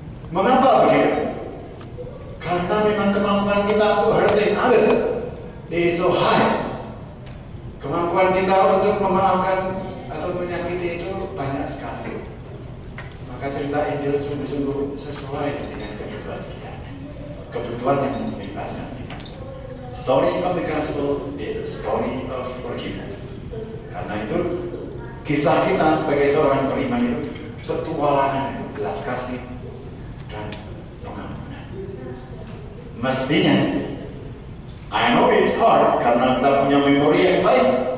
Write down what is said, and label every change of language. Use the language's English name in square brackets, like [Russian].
[Indonesian] Mengapa begitu? Karena memang kemampuan kita untuk [English] hurting others is so high. [Indonesian] Kemampuan kita untuk memaafkan atau menyakiti itu banyak sekali. Maka cerita Injil sungguh-sungguh sesuai dengan kebutuhan kita. Kebutuhan yang membebaskan kita. [English] Story of the gospel is a story of forgiveness. [Indonesian] Karena itu kisah kita sebagai seorang beriman itu petualangan itu belas kasih dan pengampunan. Mestinya [English] I know it's hard [Indonesian] karena kita punya memori yang baik.